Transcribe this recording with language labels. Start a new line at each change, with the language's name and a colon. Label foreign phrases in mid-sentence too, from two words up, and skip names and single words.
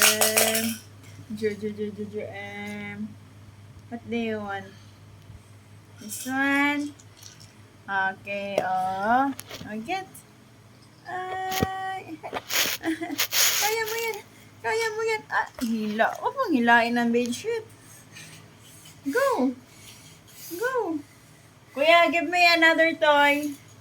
English: Joem. What do you want? This one. Okay, oh. Get.
Filipino: Ay. Kaya mo yan. Kaya mo yan. Ah, hila. Huwag mong hilain ang bedsheet.
English: Go. Go. Kuya, give me another toy.